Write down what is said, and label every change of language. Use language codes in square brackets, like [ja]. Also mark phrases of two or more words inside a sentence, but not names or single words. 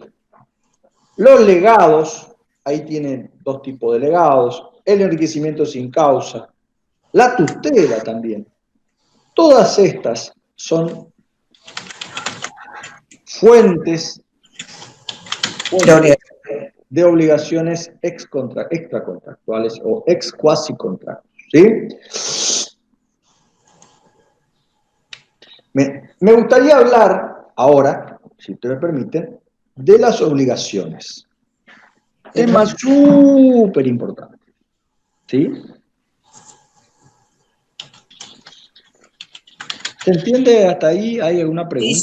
[es] Los legados, ahí tienen dos tipos de legados, el enriquecimiento sin causa, la tutela también. Todas estas son fuentes de obligaciones extracontractuales o [la] ex quasi contractos. [es] ¿Sí? Me gustaría hablar ahora, si usted me permite, de las obligaciones. Tema súper importante. ¿Sí? ¿Se entiende hasta ahí? ¿Hay alguna pregunta?